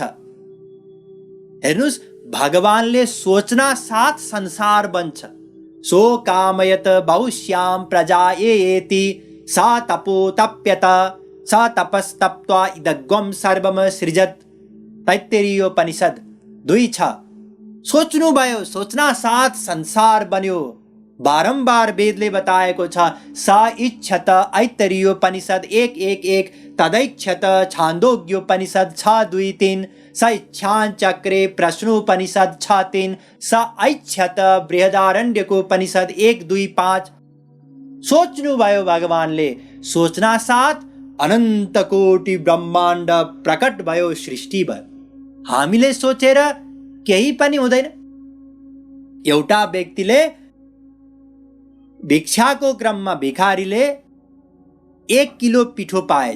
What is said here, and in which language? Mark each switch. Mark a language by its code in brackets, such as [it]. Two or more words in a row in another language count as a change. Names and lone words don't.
[ne] हेर्नुस्, भगवानले सोच्ना साथ संसार बन्छ। [sa] सो कामयत बहुश्यां प्रजा एति सा तपो तप्यत सा तपस्तप्त्वा इदग्वं सर्वम सृजत तैत्तिरीयोपनिषद 2:6। [ne] सोच्नु भयो, सोच्ना साथ संसार बन्यो। बारम्बार वेदले बताएको छ [sa] स इच्छत [ne] ऐत्तरीयोपनिषद 1:1-1 तदैच्छत छान्दोग्योपनिषद 6:2-3 [sa] स इच्छाञ्चक्रे [ne] प्रश्नोपनिषद 6:3 [sa] स ऐच्छत [ne] बृहदारण्यकोपनिषद 1:2-5। सोच्नु भयो भगवानले, सोच्ना साथ अनन्त कोटि ब्रह्माण्ड प्रकट भयो, सृष्टि भयो। हामीले सोचेर केही पनि हुँदैन। एउटा व्यक्तिले भिक्षाको क्रममा भिखारीले 1 किलो पिठो पाएछ।